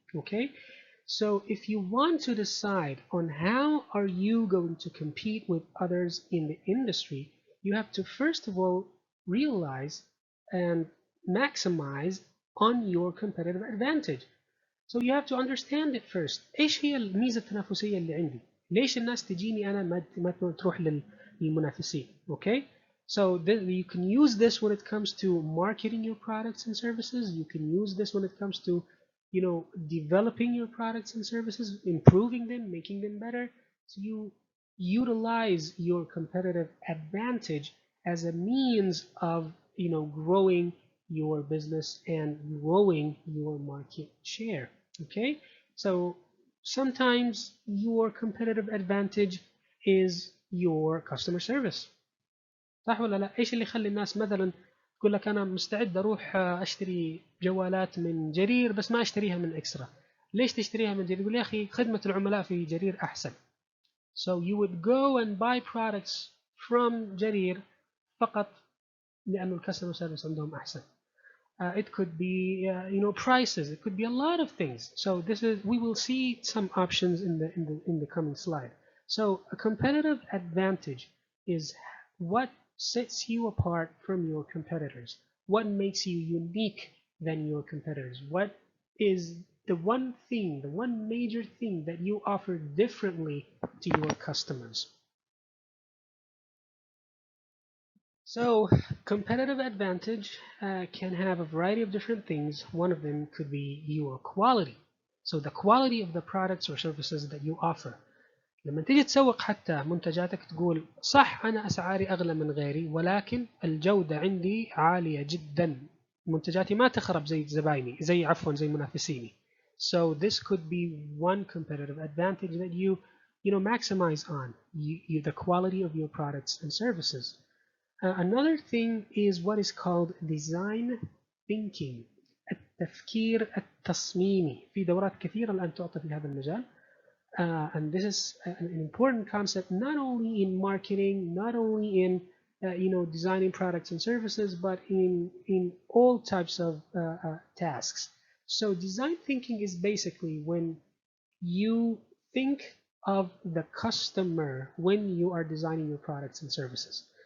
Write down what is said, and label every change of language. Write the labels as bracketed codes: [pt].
[en] Okay, so if you want to decide on how are you going to compete with others in the industry, you have to first of all realize and maximize on your competitive advantage. So you have to understand it first. [ar] ايش هي الميزة التنافسية اللي عندي؟ ليش الناس تجيني انا ما تروح للمنافسين؟ Okay? [en] So you can use this when it comes to marketing your products and services. You can use this when it comes to developing your products and services, improving them, making them better. So you utilize your competitive advantage as a means of growing your business and growing your market share. Okay, so sometimes your competitive advantage is your customer service. [ar] صح ولا لا؟ ايش اللي يخلي الناس مثلا تقول لك انا مستعد اروح اشتري جوالات من جرير بس ما اشتريها من اكسترا؟ ليش تشتريها من جرير؟ يقول يا اخي خدمة العملاء في جرير احسن. [en] So you would go and buy products from جرير [ar] فقط لأنه الكاستمر سيرفيس عندهم أحسن. [en] It could be prices. It could be a lot of things. So we will see some options in the coming slide. So a competitive advantage is what sets you apart from your competitors. What makes you unique than your competitors? What is the one thing, the one major thing that you offer differently to your customers? So competitive advantage can have a variety of different things. One of them could be your quality. So the quality of the products or services that you offer. [ar] لما تيجي تسوق حتى منتجاتك تقول صح أنا أسعاري أغلى من غيري ولكن الجودة عندي عالية جدا. منتجاتي ما تخرب زي زبايني زي منافسيني. [en] So this could be one competitive advantage that you maximize on the quality of your products and services. Another thing is what is called design thinking. [ar] التفكير التصميمي في دورات كثيرة الآن تعطى في هذا المجال. [en] And this is an important concept not only in marketing, not only in designing products and services, but in all types of tasks. So design thinking is basically when you think of the customer when you are designing your products and services.